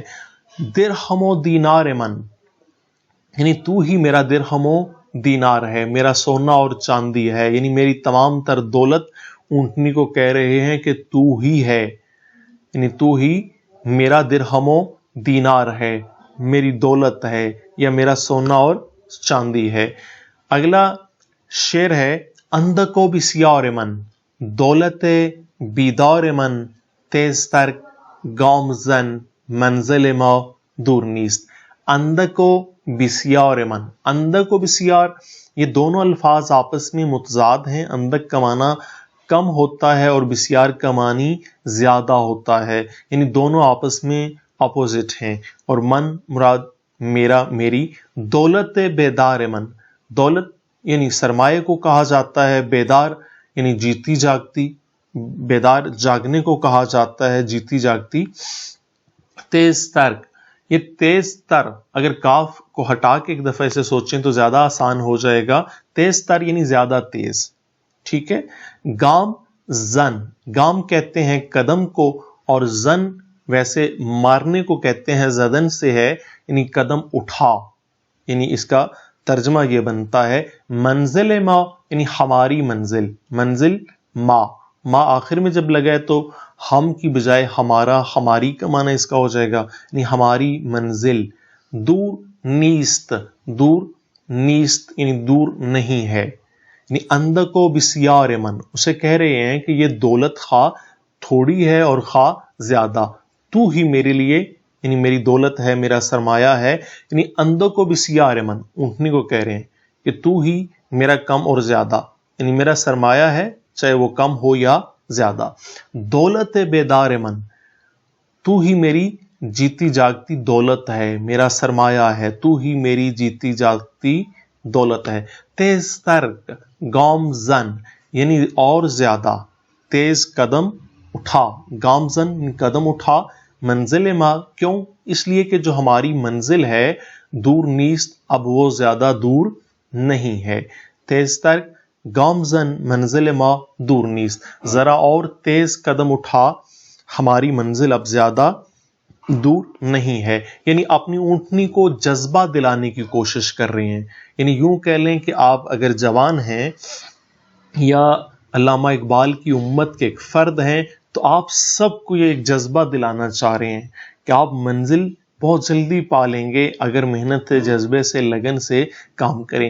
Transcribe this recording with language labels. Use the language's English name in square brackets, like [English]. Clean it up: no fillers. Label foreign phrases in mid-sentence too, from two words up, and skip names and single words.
[Persian] درہم و دینار من، [Urdu] یعنی تو ہی میرا درہم و دینار ہے، میرا سونا اور چاندی ہے، یعنی میری تمام تر دولت اونٹنی کو کہہ رہے ہیں کہ تو ہی ہے، یعنی تو ہی میرا درہم و دینار ہے، میری دولت ہے، یا میرا سونا اور چاندی ہے۔ اگلا شعر ہے [Persian] اندکو بسیار من، دولت بیدار من تیز تر گامزن منزل ما دور نیست. اندک و بسیار من، [Urdu] اندک و بسیار یہ دونوں الفاظ آپس میں متضاد ہیں. اندک کا معنی کم ہوتا ہے اور بسیار کا معنی زیادہ ہوتا ہے، یعنی دونوں آپس میں اپوزٹ ہیں. اور من مراد میرا، میری. [Persian] دولت بیدار من، [Urdu] دولت یعنی سرمایہ کو کہا جاتا ہے، بیدار یعنی جیتی جاگتی، بیدار جاگنے کو کہا جاتا ہے، جیتی جاگتی. تیز تر، یہ تیز تر اگر کاف کو ہٹا کے ایک دفعہ اسے سوچیں تو زیادہ آسان ہو جائے گا. تیز تر یعنی زیادہ تیز. ٹھیک ہے. گام زن، گام کہتے ہیں قدم کو، اور زن ویسے مارنے کو کہتے ہیں، زدن سے ہے یعنی قدم اٹھا. یعنی اس کا ترجمہ یہ بنتا ہے [Persian] منزل ما [Urdu] یعنی ہماری منزل. [Persian] منزل ما، [Urdu] ما آخر میں جب لگائے تو ہم کی بجائے ہمارا، ہماری کا معنی اس کا ہو جائے گا یعنی ہماری منزل. [Persian] دور نیست، دور نیست [Urdu] یعنی دور نہیں ہے. [Persian] یعنی اندک و بسیار من، [Urdu] اسے کہہ رہے ہیں کہ یہ دولت خواہ تھوڑی ہے اور خواہ زیادہ، تو ہی میرے لیے یعنی میری دولت ہے، میرا سرمایہ ہے. [Persian] یعنی اندک و بسیار من، [Urdu] اونٹنی کو کہہ رہے ہیں کہ تو ہی میرا کم اور زیادہ، یعنی میرا سرمایہ ہے چاہے وہ کم ہو یا زیادہ. [Persian] دولت بیدار من، [Urdu] تو ہی میری جیتی جاگتی دولت ہے، میرا سرمایہ ہے، تو ہی میری جیتی جاگتی دولت ہے. [Persian] تیز تر گام زن [Urdu] یعنی اور زیادہ، تیز قدم اٹھا، [Persian] گام زن قدم اٹھا. منزل ما، کیوں؟ [Urdu] اس لیے کہ جو ہماری منزل ہے [Persian] دور نیست، [Urdu] اب وہ زیادہ دور نہیں ہے. [Persian] تیز تر گامزن منزل ما دور نیست، [Urdu] ذرا اور تیز قدم اٹھا، ہماری منزل اب زیادہ دور نہیں ہے. یعنی اپنی اونٹنی کو جذبہ دلانے کی کوشش کر رہے ہیں. یعنی یوں کہہ لیں کہ آپ اگر جوان ہیں یا علامہ اقبال کی امت کے ایک فرد ہیں تو آپ سب کو یہ ایک جذبہ دلانا چاہ رہے ہیں کہ آپ منزل بہت جلدی پا لیں گے اگر محنت، جذبے سے، لگن سے کام کریں.